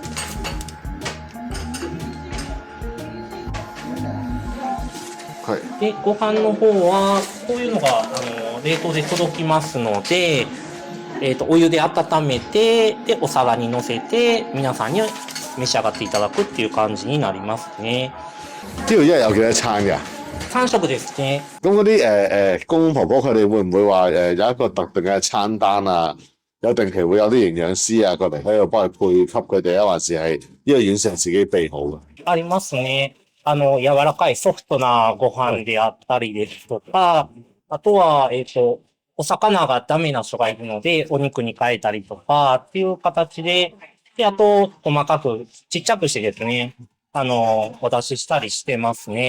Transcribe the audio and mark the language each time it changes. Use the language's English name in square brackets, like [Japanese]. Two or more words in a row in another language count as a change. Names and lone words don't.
[Japanese] はい。で、ご飯の方は、こういうのが、冷凍で届きますので、お湯で温めて、で、お皿に乗せて、皆さんに召し上がっていただくっていう感じになりますね。 [Cantonese] 呢度一日有幾多餐㗎 [Japanese] 3食ですね。 [Cantonese] 咁嗰啲公公婆婆佢哋會唔會話有一個特定嘅餐單啊？有定期會有啲營養師過嚟喺度幫佢配給佢哋啊，還是係呢個院舍自己備好嘅？ [Japanese] ありますね。柔らかいソフトなご飯であったりですとか、あとは、お魚がダメな人がいるので、お肉に変えたりとか、っていう形で、で、あと、細かく、ちっちゃくしてですね、お出ししたりしてますね。